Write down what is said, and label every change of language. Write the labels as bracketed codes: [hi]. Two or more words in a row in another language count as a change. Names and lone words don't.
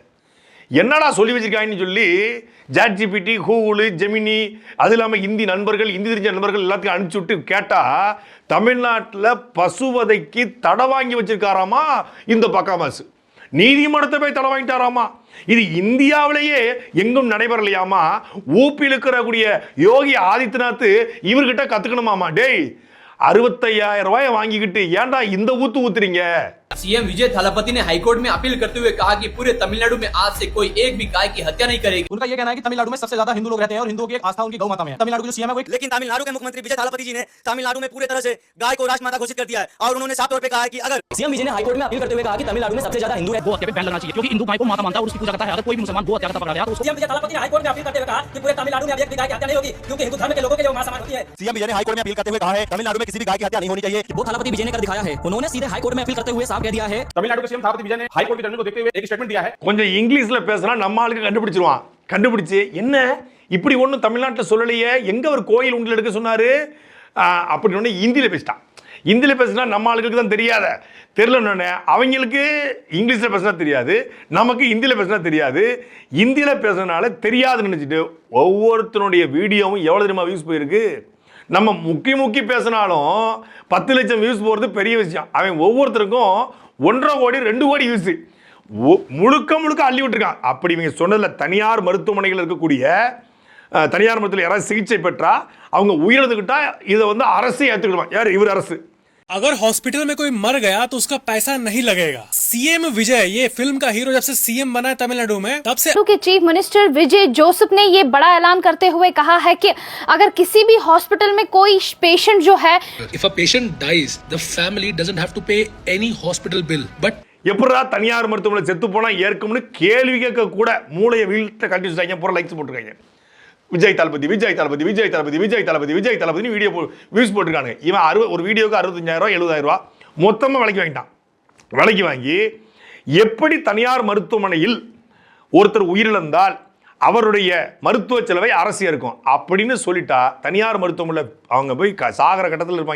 [ta] என்னடா சொல்லி வச்சிருக்காங்கன்னு சொல்லி சாட்ஜிபிடி, கூகுள், ஜெமினி, அது இல்லாமல் இந்தி நண்பர்கள், இந்தி தெரிஞ்ச நண்பர்கள் எல்லாத்தையும் அனுப்பிச்சு விட்டு கேட்டால் தமிழ்நாட்டில் பசுவதைக்கு தடை வாங்கி வச்சிருக்காராமா இந்த பக்காமாசு. நீதிமன்றத்தை போய் தடை வாங்கிட்டாராமா. இது இந்தியாவிலேயே எங்கும் நடைபெறலையாமா. ஊப்பியில் இருக்கக்கூடிய யோகி ஆதித்யநாத் இவர்கிட்ட கத்துக்கணுமாமா. டேய் 65,000 ரூபாயை வாங்கிக்கிட்டு ஏன்டா இந்த ஊத்து ஊத்துறீங்க? [hi] सीएम विजय थलापति ने हाईकोर्ट में अपील करते हुए कहा कि पूरे तमिलनाडु में आज से कोई एक भी गाय की हत्या नहीं करेगी। उनका ये कहना है कि तमिलनाडु में सबसे ज्यादा हिंदू लोग रहते हैं और हिंदुओं की एक आस्था उनकी गौ माता में है। तमिलनाडु के जो सीएम है वो, लेकिन तमिलनाडु के मुख्यमंत्री विजय थालापति जी ने तमिलनाडु में पूरे तरह से गाय को राष्ट्रमाता घोषित कर दिया है और उन्होंने साफ तौर पे कहा है कि अगर सीएम विजय ने हाईकोर्ट में अपील करते हुए कहा कि तमिलनाडु में सबसे ज्यादा हिंदू है, गो हत्या पे बैन लगना चाहिए क्योंकि हिंदू गाय को माता मानता है और उसकी पूजा करता है। अगर कोई भी मुसलमान गो हत्या करता पकड़ा गया तो सीएम विजय थालापति ने हाईकोर्ट में अपील करते हुए कहा कि पूरे तमिलनाडु में अब एक भी गाय की हत्या नहीं होगी क्योंकि हिंदू धर्म के लोगों के लिए मां समान होती है। सीएम विजय ने हाईकोर्ट में अपील करते हुए कहा है तमिलनाडु में किसी भी गाय की हत्या नहीं होनी चाहिए। वो थालापति विजय ने कर दिखाया है। उन्होंने सीधे हाईकोर्ट में अपील करते हुए साफ कह दिया है। तमिलनाडु के सीएम थालापति विजय ने हाईकोर्ट की जजमेंट को देखते हुए एक स्टेटमेंट दिया है। [ta] கொஞ்சம் இங்கிலீஷ்ல பேசினா நம்ம ஆளுக்கு கண்டுபிடிச்சிருவான். கண்டுபிடிச்சு என்ன இப்படி ஒன்றும் தமிழ்நாட்டில் சொல்லலையே, எங்க ஒரு கோயில் உண்டில் எடுக்க சொன்னாரு அப்படின்னு இந்தியில பேசிட்டான். இந்தியில் பேசுனா நம்ம ஆளுகளுக்கு தான் தெரியலன்னு அவங்களுக்கு இங்கிலீஷில் பேசினா தெரியாது, நமக்கு ஹிந்தியில் பேசினா தெரியாது. ஹிந்தியில் பேசுறதுனால தெரியாதுன்னு நினச்சிட்டு ஒவ்வொருத்தனுடைய வீடியோவும் எவ்வளோ தெரியுமா வியூஸ் போயிருக்கு. நம்ம முக்கி பேசினாலும் 10 லட்சம் வியூஸ் போகிறது பெரிய விஷயம். அவன் ஒவ்வொருத்தருக்கும் 1.5 கோடி 2 கோடி வியூஸ் முழுக்க அள்ளி விட்டுருக்கான். அப்படி இவங்க சொன்னதில் தனியார் மருத்துவமனைகள் இருக்கக்கூடிய தனியார் மருத்துவத்தில் யாராவது சிகிச்சை பெற்றா அவங்க உயிரிழந்துக்கிட்டா இதை வந்து அரசு ஏற்றுக்கிடுவான். யார்? இவர் அரசு. [hi] अगर हॉस्पिटल में कोई मर गया तो उसका पैसा नहीं लगेगा। सीएम विजय, ये फिल्म का हीरो जब से सीएम बना है तमिलनाडु में, तब से के [en] chief minister [hi] विजय जोसेफ ने ये बड़ा ऐलान करते हुए कहा है कि अगर किसी भी हॉस्पिटल में कोई पेशेंट जो है, [en] if a patient dies, the family doesn't have to pay any hospital bill, but [ta] எப்படா தனியார் மருத்துவமனை செத்து போனா ஏற்கும்னு கேள்வி கேட்க கூட மூளையை வீழ்த்த கட்டி வச்சுட்டாங்க. பூரா லைக்ஸ் போட்டுருக்காங்க. விஜய் தளபதி [en] video views [ta] போட்டிருக்காங்க. இவன் ஒரு வீடியோக்கு 65,000 70,000 மொத்தமாக விலைக்கு வாங்கி எப்படி தனியார் மருத்துவமனையில் ஒருத்தர் உயிரிழந்தால் அவருடைய மருத்துவ செலவை அரசு இருக்கும் அப்படின்னு சொல்லிட்டா தனியார் மருத்துவமனையில் அவங்க போய் சாகர கட்டத்தில் இருப்பாங்க.